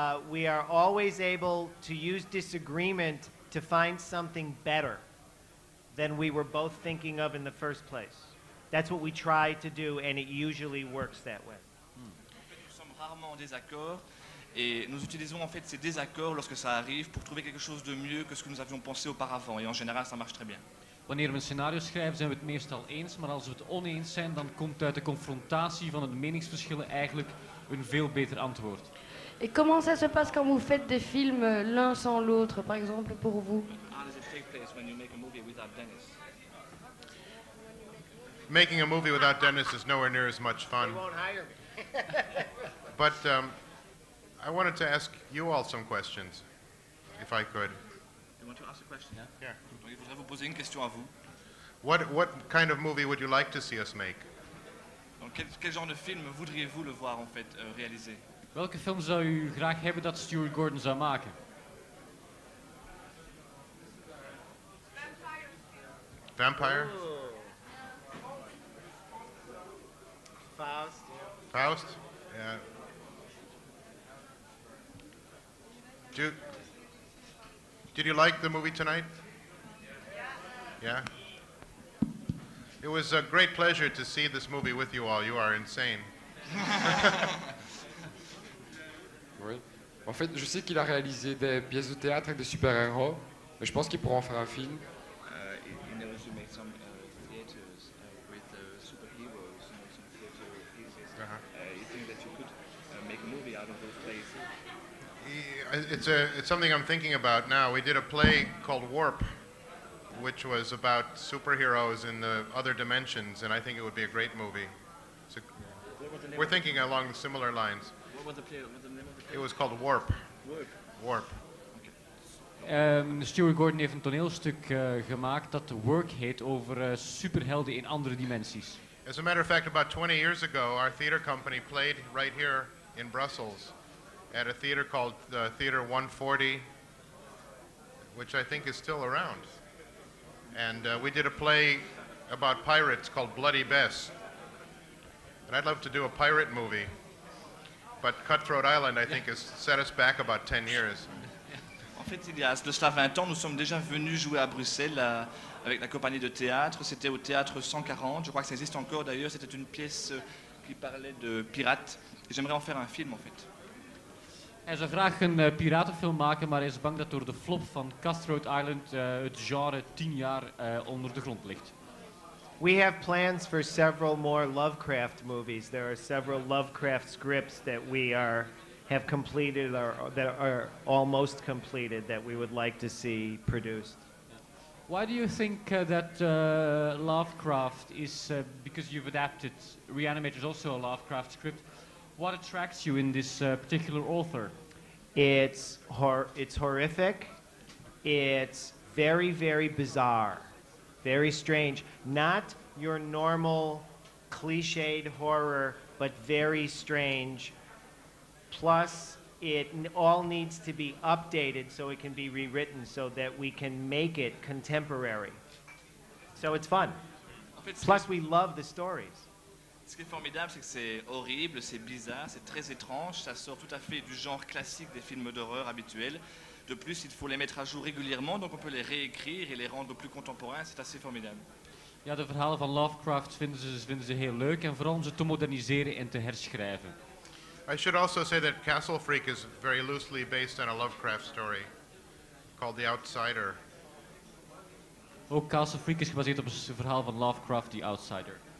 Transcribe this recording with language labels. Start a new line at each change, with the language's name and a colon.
English: We are always able to use disagreement to find something better than we were both thinking of in the first place. That's what we try to do, and it usually works that way.
French: Nous sommes rarement en désaccord et nous utilisons en fait ces désaccords lorsque ça arrive pour trouver quelque chose de mieux que ce que nous avions pensé auparavant, et en général ça marche très bien.
Dutch: Wanneer we een scenario schrijven zijn we het meestal eens, maar als we het oneens zijn dan komt uit de confrontatie van de meningsverschillen eigenlijk een veel beter antwoord.
French: Et comment ça se passe quand vous faites des films l'un sans l'autre, par exemple, pour vous?
English: How does it take place when you make a movie without Dennis? Making a movie without Dennis is nowhere near as much fun. He won't hire me. But I wanted to ask you all some questions, if I could. You want to ask a question? Yeah.
French: Donc il faudrait vous poser une question à vous.
English: What kind of movie would you like to see us make?
French: Donc quel genre de film voudriez-vous le voir en fait réaliser?
Dutch: Welke film zou u graag hebben dat Stuart Gordon zou maken?
English: Vampire? Faust. Faust? Yeah. Did you like the movie tonight? Yeah? It was a great pleasure to see this movie with you all. You are insane.
French: Oui. En fait, je sais qu'il a réalisé des pièces de théâtre avec des super-héros, mais je pense qu'il pourra en faire un film.
English: He knows you make some theaters with superheroes, some theater pieces. You think that you could make a movie out of those plays? It's something I'm thinking about now. We did a play called Warp, which was about superheroes in the other dimensions, and I think it would be a great movie. We're thinking along similar lines. What was the play? What was the name of the play? It was called Warp. Warp.
Dutch: Stuart Gordon heeft een toneelstuk gemaakt dat Work heet over superhelden in andere dimensies.
English: As a matter of fact, about 20 years ago, our theater company played right here in Brussels at a theater called Theater 140, which I think is still around. And we did a play about pirates called Bloody Bess. And I'd love to do a pirate movie, but Cutthroat Island, I think, has set us back about 10 years.
French: En fait, il y a de cela 20 ans, nous sommes déjà venus jouer à Bruxelles avec la compagnie de théâtre. C'était au théâtre 140, je crois que ça existe encore d'ailleurs. C'était une pièce qui parlait de pirates. Et j'aimerais en faire un film en fait.
Dutch: Hij zou graag een piratenfilm maken, maar hij is bang dat door de flop van Cutthroat Island het genre 10 jaar onder de grond ligt.
English: We have plans for several more Lovecraft movies. There are several Lovecraft scripts that we have completed or that are almost completed that we would like to see produced. Why do you think that Lovecraft is, because you've adapted Reanimator is also a Lovecraft script, what attracts you in this particular author? It's horrific. It's very, very bizarre. Very strange. Not your normal cliched horror, but very strange. Plus, it all needs to be updated so it can be rewritten so that we can make it contemporary. So it's fun.
French: En fait,
English: Plus, we love the stories.
French: ce qui est formidable, c'est que c'est horrible, c'est bizarre, c'est très étrange, ça sort tout à fait du genre classique des films d'horreur habituels. De plus, il faut les mettre à jour régulièrement, donc on peut les réécrire et les rendre plus contemporains, c'est assez formidable.
Dutch: Ja, de verhalen van Lovecraft vinden ze heel leuk en vooral om ze te moderniseren en te herschrijven.
English: I should also say that Castle Freak is very loosely based on a Lovecraft story called The Outsider.
Dutch: Ook Castle Freak is gebaseerd op een verhaal van Lovecraft, The Outsider.